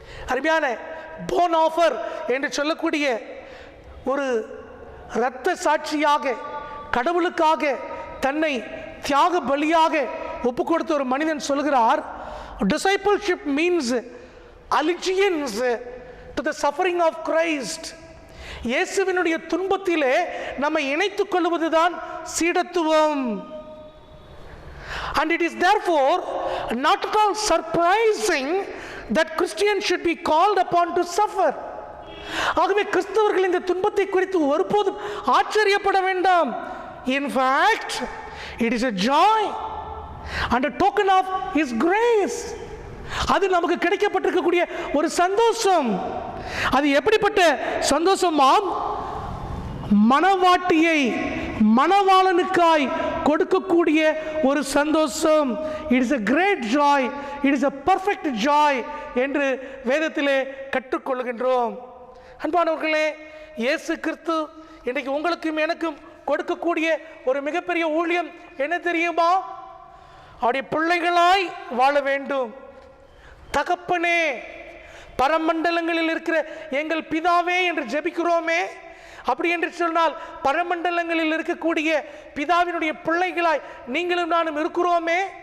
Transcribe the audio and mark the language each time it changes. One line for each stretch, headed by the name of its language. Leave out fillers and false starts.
Tamil: அருமையான phone offer என்று சொல்லக்கூடிய ஒரு இரத்த சாட்சியாக கடவுளுக்காக தன்னை தியாக பலியாக ஒப்பு கொடுத்த ஒரு மனிதன் சொல்கிறார்,
English: discipleship means allegiance to the suffering of Christ.
Tamil: இயேசுவினுடைய துன்பத்திலே நம்மை இணைத்துக் கொள்வதுதான் சீடத்துவம்.
English: And it is therefore not at all surprising that Christians should be called upon to suffer.
Tamil: ஆகவே கிறிஸ்தவர்கள் இந்த துன்பத்தை குறித்து ஒருபோதும் ஆச்சரியப்பட வேண்டாம்.
English: In fact, it is a joy and a token of His grace.
Tamil: அது நமக்கு கிடைக்கப்பட்டிருக்கக்கூடிய ஒரு சந்தோஷம். அது எப்படிப்பட்ட சந்தோஷமாம்? மனவாட்டியை மணவாளனுக்காய் கொடுக்கக்கூடிய ஒரு சந்தோஷம்.
English: it is a great joy, it is a perfect joy
Tamil: என்று வேதத்திலே கற்றுக்கொள்கின்றோம். அன்பானவர்களே, இயேசு கிறிஸ்து இன்றைக்கு உங்களுக்கும் எனக்கும் கொடுக்கக்கூடிய ஒரு மிகப்பெரிய ஊழியம் என்ன தெரியுமா? அவருடைய பிள்ளைகளாய் வாழ வேண்டும். தகப்பனே, பரமண்டலங்களில் இருக்கிற எங்கள் பிதாவே என்று ஜெபிக்கிறோமே, அப்படி என்று சொன்னால் பரமண்டலங்களில் இருக்கக்கூடிய பிதாவினுடைய பிள்ளைகளாய் நீங்களும் நானும் இருக்கிறோமே.